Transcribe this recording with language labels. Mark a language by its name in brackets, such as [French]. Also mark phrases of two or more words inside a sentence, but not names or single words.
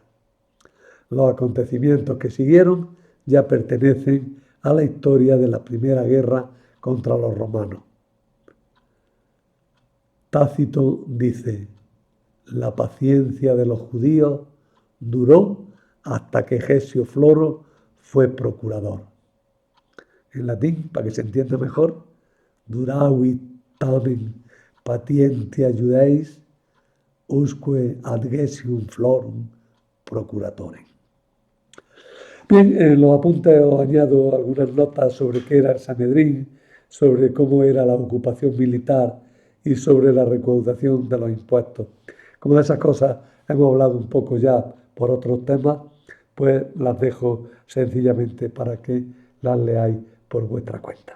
[Spanish] Los acontecimientos que siguieron ya pertenecen a la historia de la primera guerra contra los romanos. Tácito dice: la paciencia de los judíos duró hasta que Gesio Floro fue procurador. En latín, para que se entienda mejor: [Latin] duravit tamen patientia Judaeis usque ad Gessium Florum procuratorem. [Spanish] Bien, en los apuntes os añado algunas notas sobre qué era el Sanedrín, sobre cómo era la ocupación militar y sobre la recaudación de los impuestos. Como de esas cosas hemos hablado un poco ya por otros temas, pues las dejo sencillamente para que las leáis por vuestra cuenta.